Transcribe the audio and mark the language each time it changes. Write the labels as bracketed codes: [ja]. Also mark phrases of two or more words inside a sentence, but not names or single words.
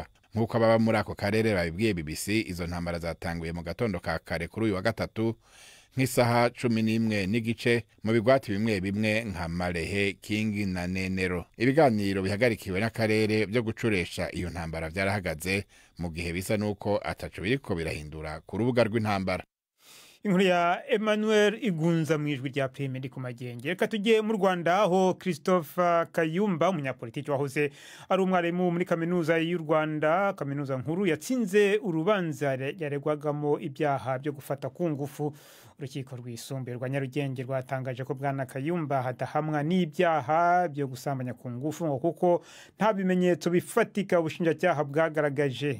[rn] Nk'uko ababa muri ako karere babibwiye BBC, izo ntambara zatanguye mu gatondo ka kare kuri uyu wa gatatu nk'isaha 11 n'igice mu bigwati bimwe bimwe nka Marehe, Kingi na Nenero. Ibiganiro bihagarikiwe n'akarere byo gucuresha iyo ntambara byarahagaze mu gihe bisa nuko ataco biriko birahindura ku rubuga rw'intambara. inkuru ya Emmanuel Igunza mu ijwi rya Prime ndi ku Magenge. [rw] Reka tujye mu Rwanda aho Christophe Kayumba umunyapolitiki wahoze ari umwarimu muri kaminuza y'u Rwanda, kaminuza nkuru, yatsinze urubanza yaregwagamo ibyaha byo gufata ku ngufu. Urukiko rwisumbuye rwa Nyarugenge rwatangaje ko bwana Kayumba hadahamwa n'ibyaha byo gusambanya ku ngufu ngo kuko nta bimenyetso bifatika ubushinjacyaha bwagaragaje.